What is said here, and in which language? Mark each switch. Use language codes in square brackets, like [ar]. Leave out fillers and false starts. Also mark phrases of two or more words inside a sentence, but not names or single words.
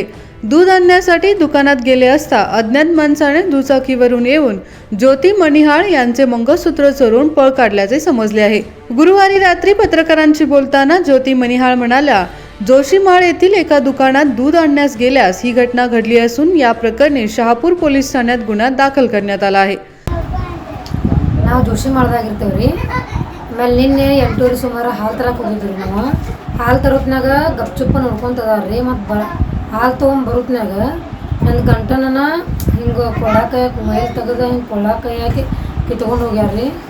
[mr] दूध आणण्यासाठी दुकानात गेले असता अज्ञात माणसाने दुचाकीवरून येऊन ज्योती मणिहाळ यांचे मंगळसूत्र चोरून पळ काढल्याचे समजले आहे. गुरुवारी रात्री पत्रकारांशी बोलताना ज्योती मणिहाळ म्हणाल्या, जोशीमाळ येथील एका दुकानात दूध आणण्यास गेल्यास ही घटना घडली असून या प्रकरणी शहापूर पोलीस ठाण्यात गुन्हा दाखल करण्यात आला आहे. [kn] ನಾವು ಜೋಶಿಮಾಳದಾಗಿರ್ತೇವ್ರಿ. ಆಮೇಲೆ ನಿನ್ನೆ 8:30 ಸುಮಾರು ಹಾಲು ತರಕ್ಕೆ ಹೋಗಿದ್ರಿ. ನಾವು ಹಾಲು ತರೋತ್ನಾಗ ಗಪ್ಚುಪ್ಪ ನೋಡ್ಕೊಂತದಾರ್ರಿ. ಮತ್ತು ಹಾಲು ತೊಗೊಂಬರೋತ್ನಾಗ ನನ್ನ ಗಂಟನ ಹಿಂಗೆ ಕೊಳಾಕ ಮೈಲ್ ತೆಗೆದ ಹಿಂಗೆ ಕೊಳಾಕ ಹಾಕಿ ಕಿತ್ಕೊಂಡು ಹೋಗ್ಯಾರ್ರಿ.